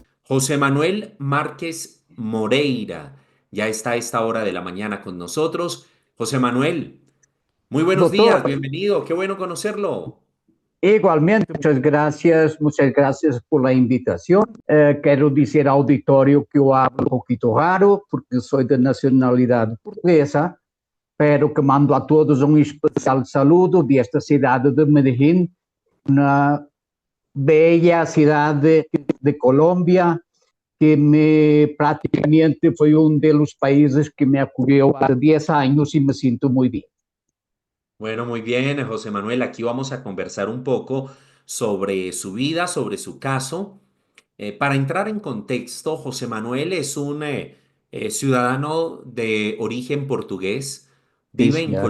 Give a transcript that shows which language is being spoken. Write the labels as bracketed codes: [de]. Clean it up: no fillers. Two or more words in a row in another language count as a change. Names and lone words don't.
[es] José Manuel Márquez Moreira ya está a esta hora de la mañana con nosotros. José Manuel, muy buenos días, Doctor, bienvenido, qué bueno conocerlo. igualmente, muchas gracias por la invitación. [pt] Quero dizer ao auditório que eu hablo um pouquinho raro, porque sou de nacionalidade portuguesa, [es] pero que [pt] mando a todos um especial saludo desta cidade de Medellín, uma bella cidade de Colômbia, que praticamente foi um dos países que me acolheu há 10 anos e me sinto muito bem. [es] Bueno, muy bien, José Manuel, aquí vamos a conversar un poco sobre su vida, sobre su caso. Para entrar en contexto, José Manuel es un ciudadano de origen portugués, [pt] Sim, [es] vive en [pt] senhor.